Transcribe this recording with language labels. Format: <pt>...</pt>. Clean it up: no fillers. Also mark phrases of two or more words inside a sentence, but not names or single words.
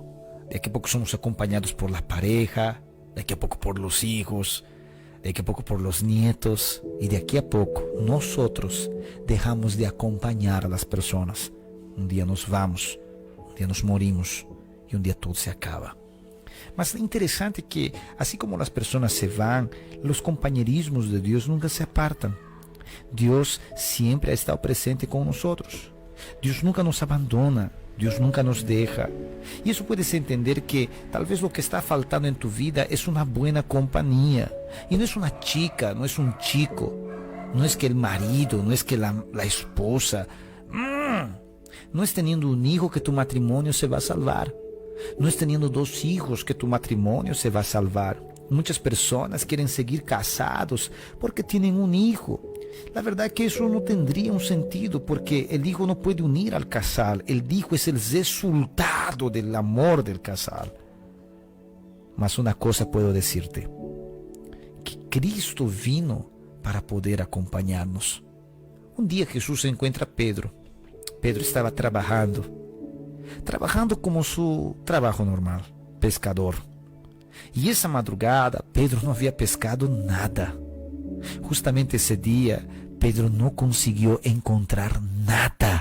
<es>De que a poco somos acompañados por la pareja. De que a poco por los hijos. De que a poco por los nietos. Y de aquí a poco nosotros dejamos de acompañar a las personas. Un día nos vamos, un día nos morimos y un día todo se acaba.</es> <pt>Mas é interessante que, assim como as pessoas se vão, os companheirismos de Deus nunca se apartam. Deus sempre</pt> <es>ha estado</es> <pt>presente com nós. Deus nunca nos abandona, Deus nunca nos deixa. E isso puedes entender que talvez o que está faltando em tu vida é uma boa companhia. E não é uma chica, não é um chico, não é que o marido, não é que a esposa, não é tendo um hijo que tu matrimônio se vai salvar. Não é tendo 2 hijos que tu matrimônio se vai salvar. Muitas pessoas querem seguir casados porque têm um hijo.</pt> <es>La verdad es que eso no tendría un sentido porque el hijo no puede unir al casal. El hijo es el resultado del amor del casal.</es> <pt>Mas uma coisa</pt> <es>puedo decirte,</es> <pt>que Cristo vino para poder acompanhar-nos. Um dia Jesus encontra a Pedro. Pedro estava trabalhando como seu trabalho normal, pescador. E essa madrugada, Pedro não havia pescado nada. Justamente esse dia, Pedro não conseguiu encontrar nada.</pt>